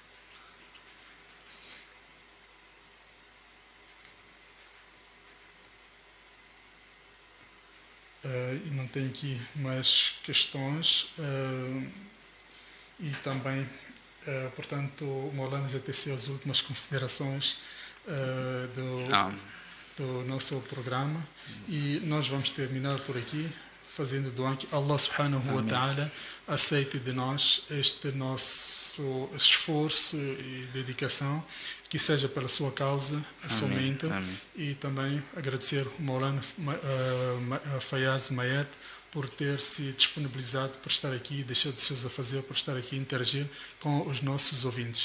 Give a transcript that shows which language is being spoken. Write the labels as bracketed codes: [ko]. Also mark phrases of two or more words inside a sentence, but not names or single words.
[pt] E não tem aqui mais questões. E também, portanto, o Maulana já teceu as últimas considerações do nosso programa. E nós vamos terminar por aqui, fazendo doa que Allah [ar] سبحانه وتعالى [pt] aceite de nós este nosso esforço e dedicação, que seja pela sua causa somente. E também agradecer o Maulana Fayaz Mayet por ter se disponibilizado por estar aqui, deixar de seus afazeres por estar aqui e interagir com os nossos ouvintes.